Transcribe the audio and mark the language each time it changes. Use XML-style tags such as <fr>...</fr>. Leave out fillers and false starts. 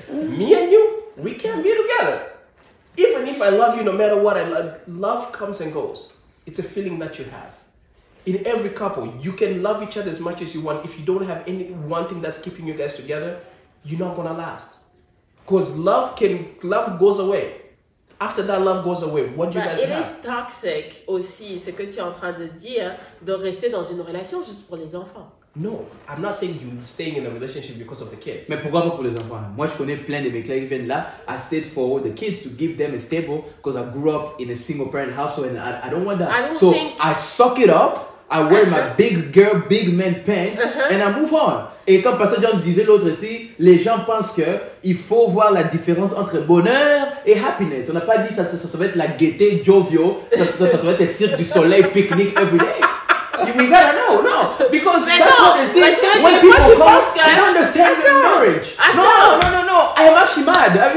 <en>Me and you, we can be together. Even if I love you, no matter what, love comes and goes. It's a feeling that you have. In every couple, you can love each other as much as you want. If you don't have one thing that's keeping you guys together, you're not gonna last. Because love goes away. After that love goes away, what do you guys have? It is toxic</en> <fr>aussi, ce que tu es en train de dire, de rester dans une relation juste pour les enfants.</fr> <en>No, I'm not saying you staying in a relationship because of the kids.</en> <fr>Mais pourquoi pas pour les enfants? Moi, je connais plein de mecs là qui viennent là.</fr> <en>I stayed for the kids to give them a stable because I grew up in a single parent household and I don't want that. I suck it up. I wear my big girl, big man pants and I move on.</en> <fr>Et comme Pasteur John disait l'autre ici, les gens pensent que il faut voir la différence entre bonheur et happiness. On n'a pas dit ça va être la gaieté, jovial, ça va être le cirque du soleil,</fr> <en>picnic every day. We gotta know, no, because that's what it is. When people come, they don't understand the marriage. No. I'm actually mad.</en>